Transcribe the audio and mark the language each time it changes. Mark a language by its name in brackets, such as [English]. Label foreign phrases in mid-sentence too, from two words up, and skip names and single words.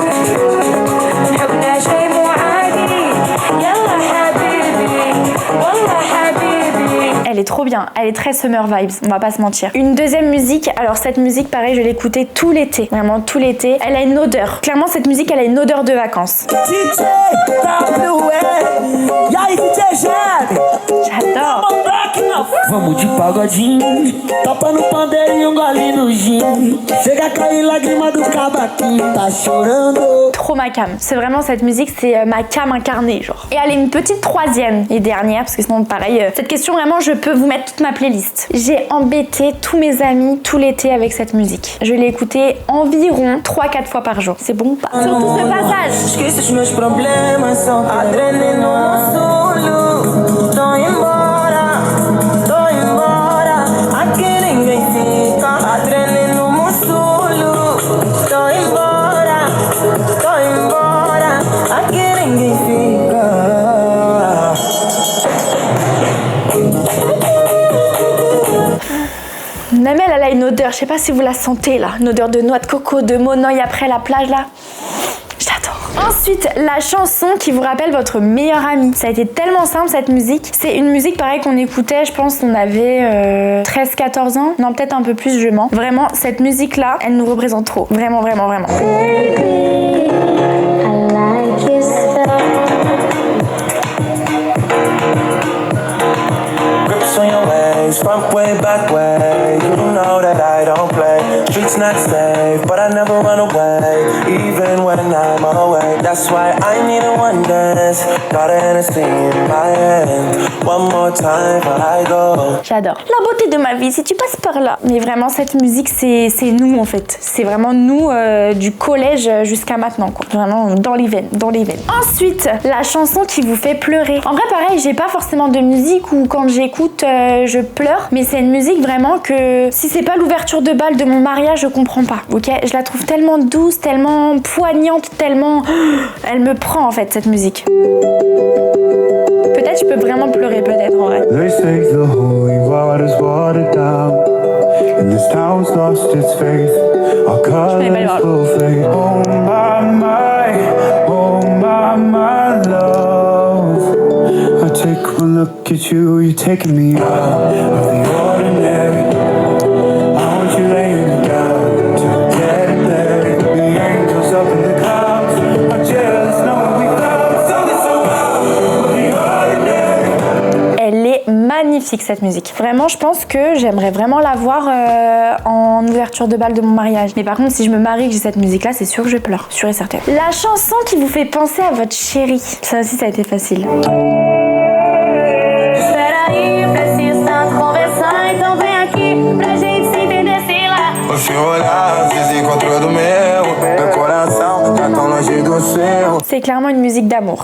[French] Elle est trop bien, elle est très [English] summer vibes, [French] on va pas se mentir. Une deuxième musique, alors cette musique pareil je l'écoutais tout l'été, vraiment tout l'été. Elle a une odeur, clairement cette musique elle a une odeur de vacances. J'adore. [Portuguese] Vamos de pagodinho, topa no pandeiro e gole no gin. Chega a cair lágrima do cavaquinho, tá chorando. [French] Trop ma cam, c'est vraiment cette musique, c'est ma cam incarnée genre. Et allez, une petite troisième et dernière, parce que sinon pareil, cette question vraiment je peux vous mettre toute ma playlist. J'ai embêté tous mes amis tout l'été avec cette musique. Je l'ai écoutée environ 3-4 fois par jour. C'est bon ou pas? Surtout ce passage. [Portuguese] Esqueça os meus problemas, são adrenalina solo. Tô embora, aqui ninguém fica. Adrenalina solo. Tô embora, aqui ninguém fica. [French] Namel, elle a une odeur, je sais pas si vous la sentez là, une odeur de noix de coco, de monoï après la plage là. J'adore. Ensuite, la chanson qui vous rappelle votre meilleur ami. Ça a été tellement simple cette musique. C'est une musique pareil qu'on écoutait, je pense qu'on avait 13-14 ans. Non, peut-être un peu plus, je mens. Vraiment, cette musique là, elle nous représente trop. Vraiment, vraiment, vraiment. [English] Front way, back way, you know that I don't play. Streets not safe, but I never run away, even when I'm away. That's why I need a one dance, got a Hennessy in my hand. One more time before I go. [French] J'adore. La beauté de ma vie, si tu passes par là. Mais vraiment, cette musique, c'est nous en fait. C'est vraiment nous du collège jusqu'à maintenant, quoi. Vraiment dans les veines, dans les veines. Ensuite, la chanson qui vous fait pleurer. En vrai, pareil, j'ai pas forcément de musique où quand j'écoute, je pleure. Mais c'est une musique vraiment que si c'est pas l'ouverture de bal de mon mariage, je comprends pas. Ok, je la trouve tellement douce, tellement poignante, tellement. Elle me prend en fait cette musique. Peut-être je peux vraiment pleurer, peut-être en vrai. [English] They say the holy water's watered down, and this town's lost its faith. Our colors will fade. Oh my love. I take one look at you, you're taking me out of the ordinary. I want you laying down to get there. The angels up in the clouds are jealous, knowing we found something so out of the ordinary. [French] Elle est magnifique. magnifique cette musique. Vraiment, je pense que j'aimerais vraiment la voir en ouverture de bal de mon mariage. Mais par contre, si je me marie et que j'ai cette musique-là, c'est sûr que je pleure, sûr et certain. La chanson qui vous fait penser à votre chéri. Ça aussi, ça a été facile. C'est clairement une musique d'amour.